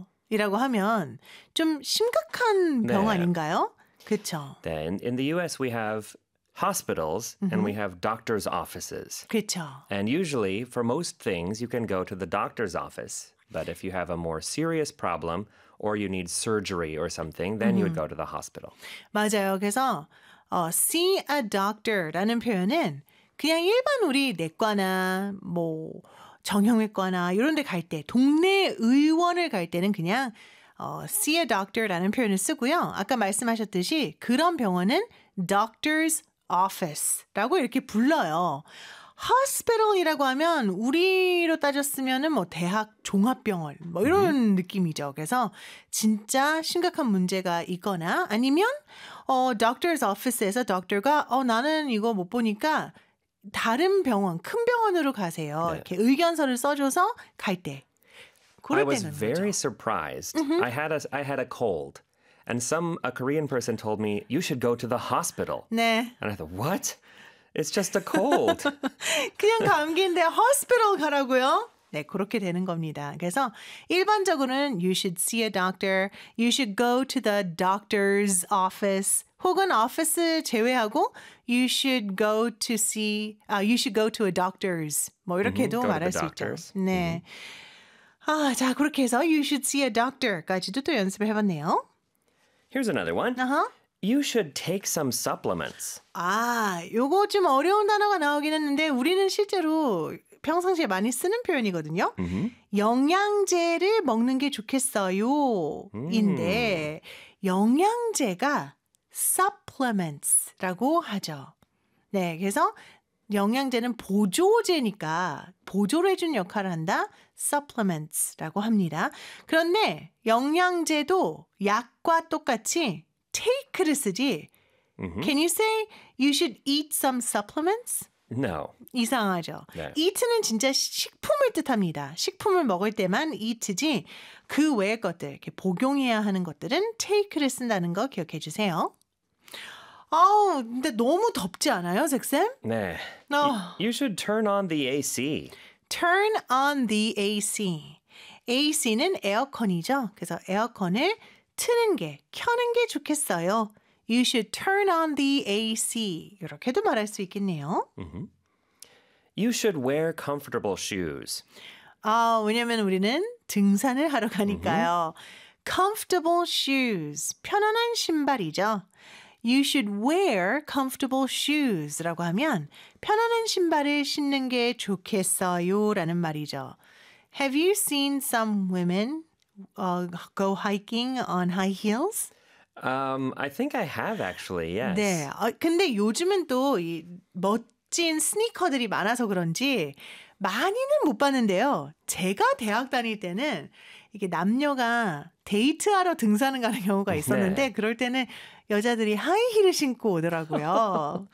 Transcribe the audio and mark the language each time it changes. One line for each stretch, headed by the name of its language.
Korean: 이라고 하면 좀 심각한 병 네. 아닌가요? 그렇죠.
English: Then in the US we have hospitals mm-hmm. and we have doctor's offices.
Korean: 그렇죠.
English: And usually for most things you can go to the doctor's office. But if you have a more serious problem or you need surgery or something, then you would go to the hospital.
Korean: 맞아요. 그래서
English: see a doctor
Korean: 라는 표현은 그냥 일반 우리 내과나 뭐 정형외과나 이런 데 갈 때, 동네 의원을 갈 때는 그냥 see a doctor라는 표현을 쓰고요. 아까 말씀하셨듯이 그런 병원은 doctor's office라고 이렇게 불러요. Hospital이라고 하면 우리로 따졌으면은 뭐 대학 종합병원 뭐 이런 느낌이죠. 그래서 진짜 심각한 문제가 있거나 아니면 doctor's office에서 doctor가 나는 이거 못 보니까 다른 병원, 큰 병원으로 가세요. 이렇게 의견서를 써줘서 갈 때.
English: I was very surprised. I had a cold. And a Korean person told me, you should go to the hospital.
Korean: 네.
English: And I thought, what? It's just a cold.
Korean: 그냥 감기인데 hospital 가라고요? 네, 그렇게 되는 겁니다. 그래서 일반적으로는
English: you should see a doctor, you should go to the doctor's office,
Korean: 혹은 office 제외하고
English: you should go to see, you should go to a doctor's.
Korean: 뭐 이렇게도 말할 수 있죠. 네. Mm-hmm. 자, 그렇게 해서
English: you should see a doctor
Korean: 까지도 또 연습을 해봤네요.
English: Here's another one. Uh-huh. You should take some supplements.
Korean: 아, 요거 좀 어려운 단어가 나오긴 했는데 우리는 실제로 평상시에 많이 쓰는 표현이거든요. Mm-hmm. 영양제를 먹는 게 좋겠어요인데 영양제가 supplements라고 하죠. 네, 그래서 영양제는 보조제니까 보조를 해주는 역할을 한다. supplements라고 합니다. 그런데 영양제도 약과 똑같이 take를 쓰지. Mm-hmm.
English: Can you say you should eat some supplements? No.
Korean: 이상하죠.
English: Yeah.
Korean: Eat는 진짜 식품을 뜻합니다. 식품을 먹을 때만 eat지 그 외의 것들, 이렇게 복용해야 하는 것들은 take를 쓴다는 거 기억해 주세요. 아우, 근데 너무 덥지 않아요, 색쌤?
English: 네. You should turn on the AC. Turn on the AC.
Korean: AC는 에어컨이죠. 그래서 에어컨을 트는 게, 켜는 게 좋겠어요.
English: You should turn on the AC.
Korean: 이렇게도 말할 수 있겠네요.
English: Mm-hmm. You should wear comfortable shoes.
Korean: 아, 왜냐면 우리는 등산을 하러 가니까요.
English: Mm-hmm. Comfortable shoes.
Korean: 편안한 신발이죠.
English: You should wear comfortable shoes
Korean: 라고 하면 편안한 신발을 신는 게 좋겠어요 라는 말이죠.
English: Have you seen some women go hiking on high heels? I think I have actually, yes.
Korean: 네, 근데 요즘은 또 이 멋진 스니커들이 많아서 그런지 많이는 못 봤는데요. 제가 대학 다닐 때는 이게 남녀가 데이트하러 등산을 가는 경우가 있었는데 네. 그럴 때는 여자들이 하이힐을 신고 오더라고요.